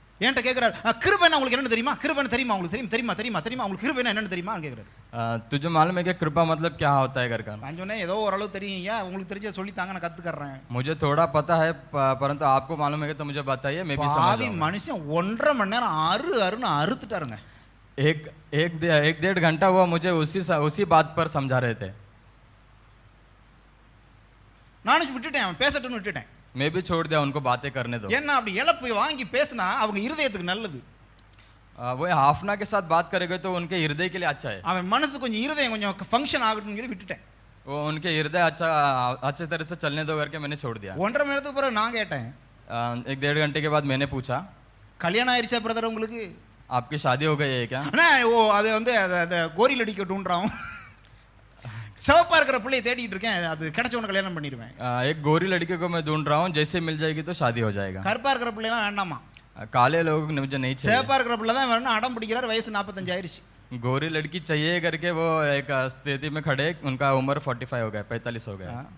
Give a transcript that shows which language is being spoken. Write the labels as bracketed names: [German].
[Tamil] என்கிட்ட கேட்குறாரு, கிருபைன்னா உங்களுக்கு என்னன்னு தெரியுமா? கிருபைன்னு தெரியுமா உங்களுக்கு? தெரியுமா உங்களுக்கு கிருபைன்னா என்னன்னு தெரியுமா கேட்குறாரு. [Hindi] तुझे मालूम है कि कृपा मतलब क्या होता है घर का? [Tamil] நான் சொன்னேன் ஏதோ ஓரளவு தெரியும், ஏன் உங்களுக்கு தெரிஞ்ச சொல்லித்தாங்க, நான் கற்றுக்கறேன். [Hindi] मुझे थोड़ा पता है परंतु आपको मालूम है तो मुझे बताइए, मैं भी समझ [Tamil] பாவி [Hindi] जाऊंगा। [Tamil] மனுஷன் 1.5 மணி நேரம் அறுன்னு அறுத்துட்டாருங்க. [Hindi] एक डेढ़ घंटा वो मुझे उसी बात पर समझा रहे थे। [Tamil] நானும் விட்டுட்டேன், அவன் பேசட்டும்னு விட்டுட்டேன். [Hindi] मैं भी छोड़ दिया उनको बातें करने दो। [Tamil] ஏன்னா அப்படி இழப்பு வாங்கி பேசினா அவங்க இருதயத்துக்கு நல்லது. [Hindi] वो हाफना के साथ बात करेंगे तो उनके हृदय के लिए अच्छा है। [Tamil] அவன் மனசு கொஞ்சம் இருதயம் கொஞ்சம் ஃபங்க்ஷன் ஆகட்டும்னு சொல்லி விட்டுட்டேன். [Hindi] वो उनके हृदय अच्छे तरह से चलने दो करके मैंने छोड़ दिया। [Tamil] 1.5 மணி நேரத்துக்கு பிறகு நான் கேட்டேன், [Hindi] एक डेढ़ घंटे के बाद मैंने पूछा, [Tamil] கல்யாணம் ஆயிருச்சா பிரதர் உங்களுக்கு? [Hindi] आपकी शादी हो गई है क्या? [Tamil] அண்ணா அது வந்து அதை கோரியில் அடிக்கட்டுன்றான். சிவப்பா இருக்கிற பிள்ளையை தேடிட்டு இருக்கேன், அது கிடைச்சவன கல்யாணம் பண்ணிடுவேன். [Hindi] एक गोरी लड़की को मैं ढूंढ रहा हूँ, जैसे मिल जाएगी तो शादी हो जाएगा। [Tamil] கருப்பா இருக்கிற பிள்ளைலாம் வேண்டாமா, [Hindi] काले लोग मुझे नहीं चाहिए। [Tamil] சிவப்பா இருக்கிற பிள்ளை தான் வேணும். அடம் பிடிக்கிறார், வயசு 45 ஆயிருச்சு. [Hindi] गोरी लड़की चाहिए करके वो एक स्थिति में खड़े, उनका उम्र 45 हो गया, 45 हो गया।